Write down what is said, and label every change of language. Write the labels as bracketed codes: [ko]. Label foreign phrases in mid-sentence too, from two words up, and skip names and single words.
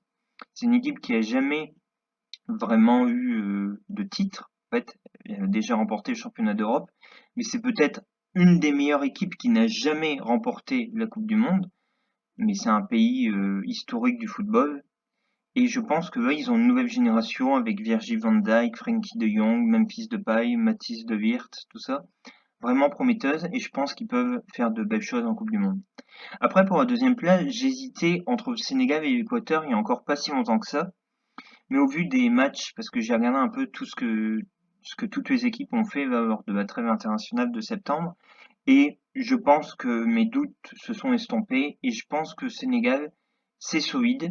[fr] C'est une équipe qui a jamais vraiment eu de titre. En fait, elle a déjà remporté le championnat d'Europe, mais c'est peut-être une des meilleures équipes qui n'a jamais remporté la Coupe du Monde. Mais c'est un pays historique du football. Et je pense que là, ils ont une nouvelle génération avec Virgil van Dijk, Frenkie de Jong, Memphis Depay, Mathis de Ligt, tout ça. Vraiment prometteuse et je pense qu'ils peuvent faire de belles choses en Coupe du Monde. Après, pour la deuxième place, j'hésitais entre le Sénégal et l'Équateur il y a encore pas si longtemps que ça. Mais au vu des matchs, parce que j'ai regardé un peu tout ce que toutes les équipes ont fait lors de la trêve internationale de septembre, et je pense que mes doutes se sont estompés, et je pense que Sénégal, c'est solide.